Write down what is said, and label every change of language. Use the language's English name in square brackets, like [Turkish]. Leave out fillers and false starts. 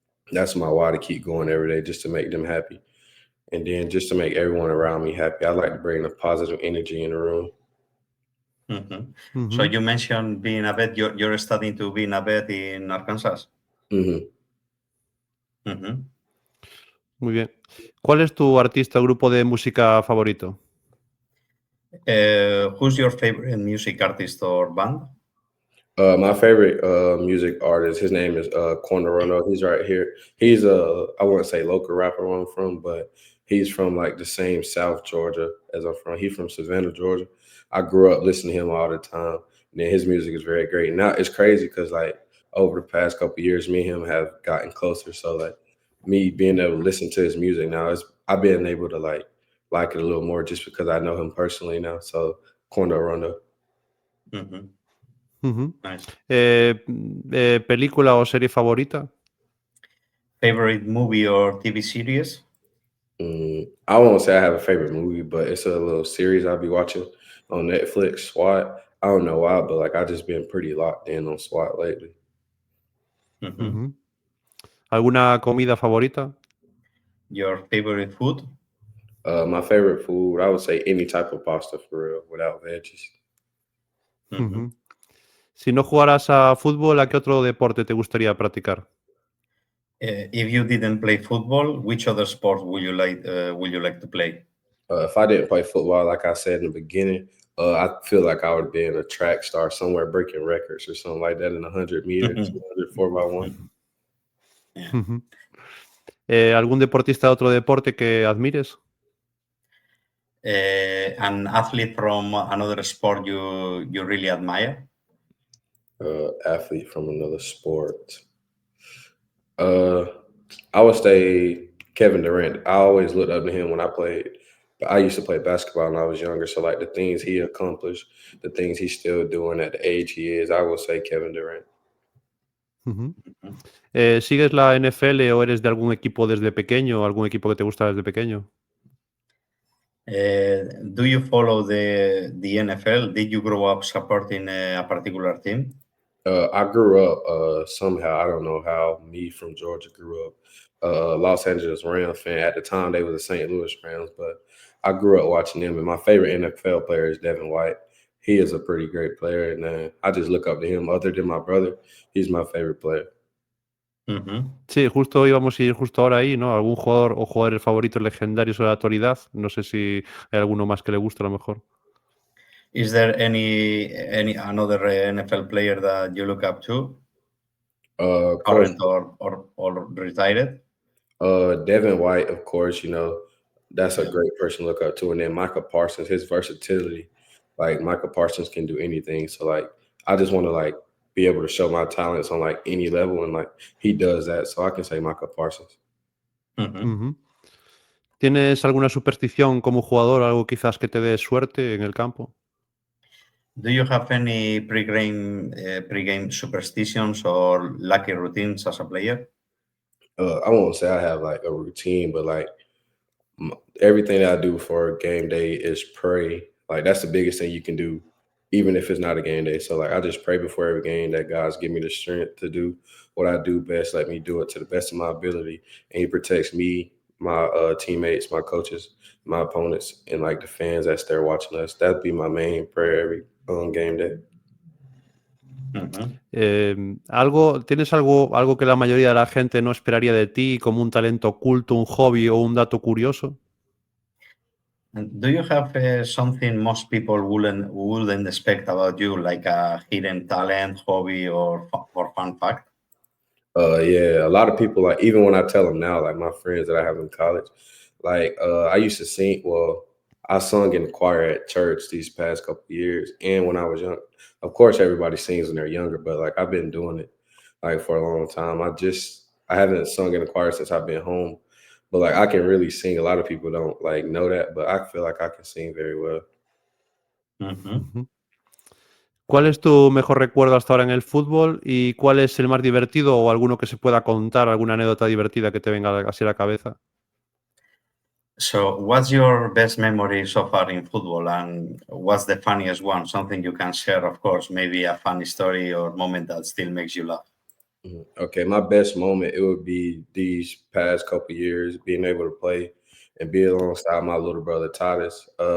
[English] That's my why to keep going every day, just to make them happy. And then just to make everyone around me happy. I like to bring a positive energy in the room. So you mentioned being a vet. You're studying to be a vet in Arkansas. Mhm. [Spanish] Muy bien. ¿Cuál es tu artista o grupo de música favorito? [English] Who's your favorite music artist or band? My favorite music artist, his name is Cornerono. He's right here. He's I wouldn't say local rapper where I'm from, but he's from like the same South Georgia as I'm from. He's from Savannah, Georgia. I grew up listening to him all the time. And then his music is very great. Now it's crazy because like over the past couple of years, me and him have gotten closer. So like me being able to listen to his music now, I've been able to like it a little more just because I know him personally now. So Cornerono. Nice. [Spanish] ¿Película o serie favorita? [English] Favorite movie or TV series? I won't say I have a favorite movie, but it's a little series I'll be watching on Netflix, SWAT. I don't know why, but like I just been pretty locked in on SWAT lately. [Spanish] ¿Alguna comida favorita? [English] Your favorite food? My favorite food, I would say any type of pasta for real, without veggies. [Spanish] Si no jugaras a fútbol, ¿a qué otro deporte te gustaría practicar? [English] If you didn't play football, which other sport would you like to play? If I didn't play football, like I said in the beginning, I feel like I would have been a track star somewhere breaking records or something like that in 100 meters, 200, 4x1. [Spanish] ¿Algún deportista de otro deporte que admires? [English] An athlete from another sport you really admire? Athlete from another sport. I would say Kevin Durant. I always looked up to him when I played. But I used to play basketball when I was younger. So like the things he accomplished, the things he's still doing at the age he is, I would say Kevin Durant. [Spanish] ¿Sigues la NFL o eres de algún equipo desde pequeño? ¿Algún equipo que te gusta desde pequeño? [English] Do you follow the NFL? Did you grow up supporting a particular team? I grew up somehow. I don't know how. Me from Georgia grew up Los Angeles Rams fan. At the time, they were the St. Louis Rams, but I grew up watching them. And my favorite NFL player is Devin White. He is a pretty great player, and I just look up to him. Other than my brother, he's my favorite player. [Spanish] Sí, justo íbamos a ir justo ahora ahí, ¿no? ¿Algún jugador o jugadores favoritos legendarios de la actualidad? No sé si hay alguno más que le guste a lo mejor. [English] Is there any another NFL player that you look up to? Current or retired? Devin White, of course, that's a great person to look up to. And then Michael Parsons, his versatility, like Michael Parsons can do anything. So like, I just want to like be able to show my talents on like any level. And like, he does that. So I can say Michael Parsons. [Spanish] ¿Tienes alguna superstición como jugador, algo quizás que te dé suerte en el campo? [English] Do you have any pre-game superstitions or lucky routines as a player? I won't say I have like a routine, but like everything that I do for game day is pray. Like that's the biggest thing you can do, even if it's not a game day. So like I just pray before every game that God's give me the strength to do what I do best. Let me do it to the best of my ability, and He protects me, my teammates, my coaches, my opponents, and like the fans that's there watching us. That'd be my main prayer every game day. [Spanish] ¿Tienes algo que la mayoría de la gente no esperaría de ti, como un talento oculto, un hobby o un dato curioso? [English] And do you have something most people wouldn't expect about you, like a hidden talent, hobby, or fun fact? Yeah, a lot of people, like, even when I tell them now, like my friends that I have in college, like I used to sing. Well, I sung in the choir at church these past couple of years, and when I was young, of course, everybody sings when they're younger, but like I've been doing it like for a long time. I haven't sung in the choir since I've been home, but like I can really sing. A lot of people don't like know that, but I feel like I can sing very well. Ujú. [Spanish] ¿Cuál es tu mejor recuerdo hasta ahora en el fútbol y cuál es el más divertido o alguno que se pueda contar, alguna anécdota divertida que te venga así a la cabeza? [English] So, what's your best memory so far in football, and what's the funniest one? Something you can share, of course, maybe a funny story or moment that still makes you laugh. Okay, my best moment, it would be these past couple years being able to play and be alongside my little brother Titus.